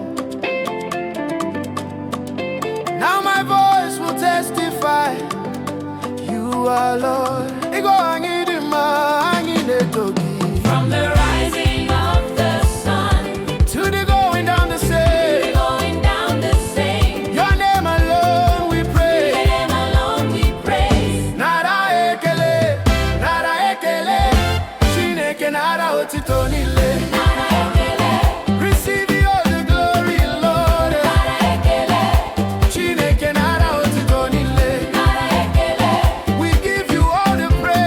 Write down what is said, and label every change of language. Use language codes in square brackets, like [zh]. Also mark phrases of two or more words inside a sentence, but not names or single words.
[en] Now my voice will testify, you are Lord. From the rising of the sun to the going down the to same, going down the same, your name alone we your pray. name alone we praise. [ig] Nara ekele, Chineke nara otito niile. Nara ekele, [en] Receive all the glory, Lord. [ig] nara ekele, Chineke nara otito niile. nara ekele. [en] We give you all the